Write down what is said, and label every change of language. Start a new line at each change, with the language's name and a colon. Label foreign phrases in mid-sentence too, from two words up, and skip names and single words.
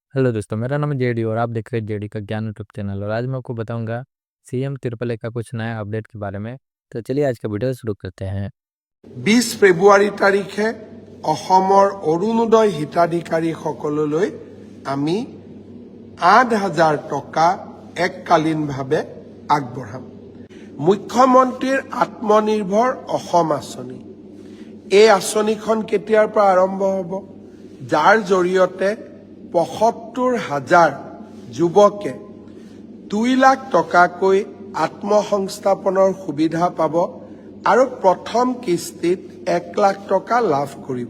Hindi: हेलो दोस्तों, मेरा नाम है जेडी और आप देख रहे हैं जेडी का ज्ञान
English: YouTube channel.
Hindi: और आज मैं आपको बताऊंगा सीएम तिरुपले का कुछ नया अपडेट के बारे में। तो चलिए आज का वीडियो शुरू करते हैं।
Assamese: 20 ফেব্ৰুৱাৰী তাৰিখে অসমৰ অৰুণোদয় হিতাধিকাৰীসকললৈ আমি ৮,০০০ টকা এককালীনভাৱে আগবঢ়াম। মুখ্যমন্ত্ৰীৰ আত্মনিৰ্ভৰ অসম আঁচনি, এই আঁচনিখন কেতিয়াৰ পৰা আৰম্ভ হ'ব, যাৰ জৰিয়তে ৭৫,০০০ যুৱকে ২ লাখ টকাকৈ আত্মসংস্থাপনৰ সুবিধা পাব আৰু প্ৰথম কিস্তিত ১ লাখ টকা লাভ কৰিব।